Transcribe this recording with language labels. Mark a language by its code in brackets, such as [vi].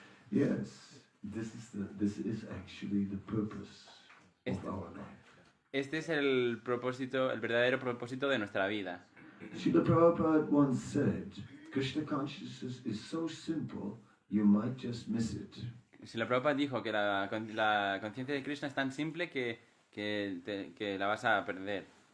[en] Yes, this is actually the purpose of our life. [es] Este es el verdadero propósito de nuestra vida. [en] Srila Prabhupada once said, Krishna consciousness is so simple, you might just miss it. [es] Si la Prabhupada dijo que la conciencia de Krishna es tan simple que la vas a perder.